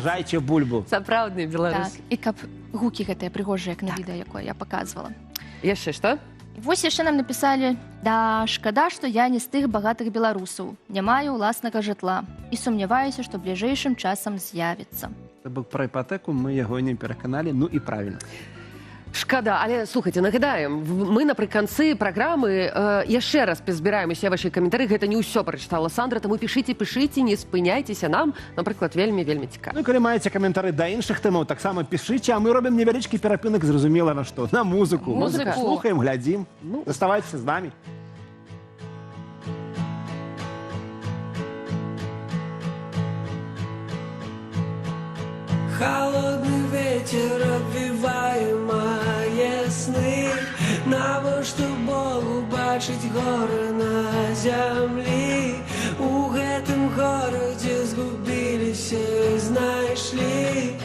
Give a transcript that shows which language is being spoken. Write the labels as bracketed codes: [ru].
[be] сажайце бульбу. Сапраўдныя Так. беларусы. І каб гукі гэтыя прыгожыя, як на відэа, якое я паказвала. Яшчэ што? Вось яшчэ нам напісалі: «Да, шкада, што я не з тых багатых беларусаў, не маю ўласнага жытла і сумняваюся, што бліжэйшым часам з'явіцца». Це бок пра іпатэку, мы яго не пераканалі, ну і правільна. Шкада, але слухайте, нагадаем, мы напрыканцы праграмы яшчэ раз пазбіраем усе вашы каментары. Гэта не ўсё прачытала Сандра, таму пішыце, не спыняйцеся, нам, напрыклад, вельмі цікава. Ну, калі маеце каментары да іншых тэмаў, таксама пішыце, а мы робім невялічкі перапынак, зразумела на што, на музыку. Музыка. Слухаем, глядзім. Заставайцеся з намі. [ru] Холодный ветер обвивает мои сны. [be] Навошта Богу бачыць горы на зямлі? У гэтым горадзе згубіліся і знайшлі.